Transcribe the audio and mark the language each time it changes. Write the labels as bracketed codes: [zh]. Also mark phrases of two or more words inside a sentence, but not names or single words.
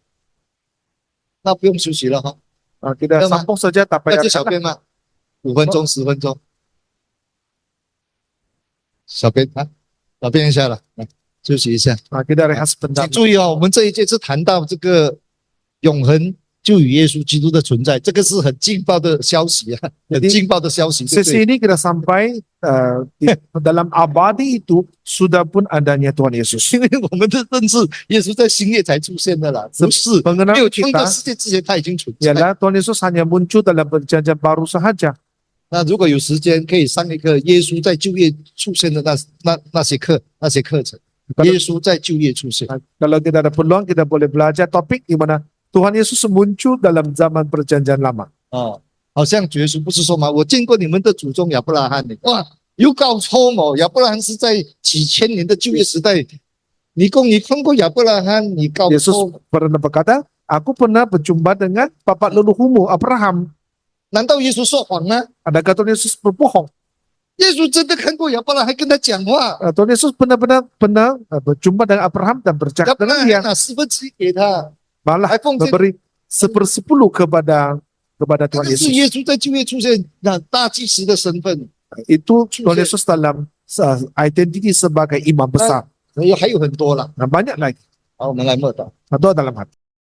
[zh] 那不用休息了哈。 [ms] Kita Memang. sambung saja, tak [zh] 那 [ms] payah [zh] 就小编吗？5分钟、10分钟。小编啊，小编一下了，来休息一下。 [ms] Kita rehat sebentar. [zh] 请注意哦，我们这一届是谈到这个永恒就与耶稣基督的存在，这个是很劲爆的消息啊，很劲爆的消息，对不 [ms] Sesi [zh] 对？ [ms] ini kita sampai dalam abadi itu sudah pun adanya Tuhan Yesus. [zh] 因为我们的认识，耶稣在新月才出现的啦，不是 [ms] Mengenal [zh] 没有创造 [ms] kita [zh] 世界之前他已经存在。 [ms] ialah Tuhan Yesus hanya muncul dalam perjanjian baru sahaja. [zh] 那如果有时间，可以上一个耶稣在旧约出现的那些课程。耶稣在旧约出现， [ms] Kalau kita ada peluang, kita boleh belajar topik di mana Tuhan Yesus muncul dalam zaman perjanjian lama. [zh] 哦，好像耶稣不是说嘛，我见过你们的祖宗亚伯拉罕呢，哇，有搞错哦，亚伯拉罕是在几千年的旧约时代，你看过亚伯拉罕，你搞 [ms] Yesus [zh] 错， [ms] pernah berkata, aku pernah berjumpa dengan bapak leluhurmu Abraham. [zh] 难道耶稣说谎吗？ [ms] Adakah Tuhan Yesus berbohong? [zh] 耶稣真的看过亚伯拉罕，还跟他讲话， [ms] Tuhan Yesus benar-benar pernah berjumpa dengan Abraham dan [zh] 亚 [ms] bercakap [zh] 伯拉 [ms] dengan dia. [zh] 罕拿1/4给他， [ms] Malah [zh] 还奉献。 [ms] memberi 1/10 kepada [zh] 这 [ms] Tuhan [zh] 个是 [ms] Yesus. [zh] 耶稣在旧约出现那大祭司的身份， [ms] Itu Tuhan Yesus dalam identiti sebagai imam besar. [zh] 还有很多了。 [ms] Nah, banyak lagi. [zh] 好，我们来默祷。 [ms] Atau dalam hati.